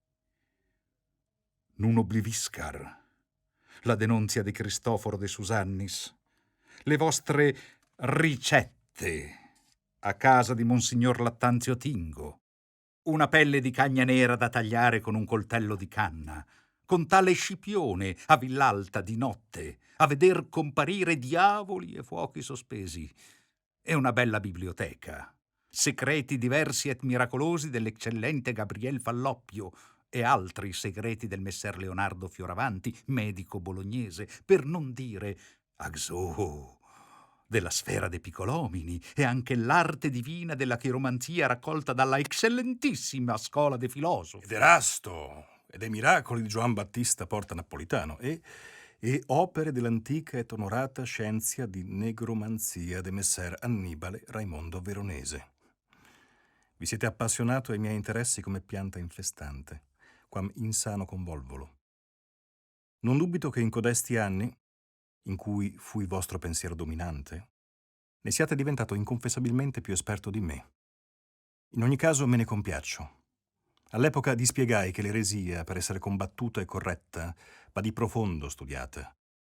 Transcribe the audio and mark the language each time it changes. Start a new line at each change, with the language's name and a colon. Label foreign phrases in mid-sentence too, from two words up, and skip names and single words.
Italian: Non obliviscar, la denunzia di Cristoforo de Susannis, le vostre ricette a casa di Monsignor Lattanzio Tingo, una pelle di cagna nera da tagliare con un coltello di canna, con tale Scipione a Villalta di notte, a veder comparire diavoli e fuochi sospesi, e una bella biblioteca, secreti diversi et miracolosi dell'eccellente Gabriel Falloppio e altri segreti del messer Leonardo Fioravanti, medico bolognese, per non dire Axo della sfera dei Piccolomini e anche l'arte divina della chiromanzia raccolta dalla eccellentissima scuola dei filosofi. Ed Erasto, e dei miracoli di Giovan Battista Porta Napolitano, e opere dell'antica et onorata scienza di negromanzia de messer Annibale Raimondo Veronese. Vi siete appassionato ai miei interessi come pianta infestante,
Latin: quam insano
Italian: convolvolo. Non dubito che in codesti anni, in cui fui vostro pensiero dominante, ne siate diventato inconfessabilmente più esperto di me. In ogni caso me ne compiaccio. All'epoca dispiegai che l'eresia, per essere combattuta e corretta, va di profondo studiata.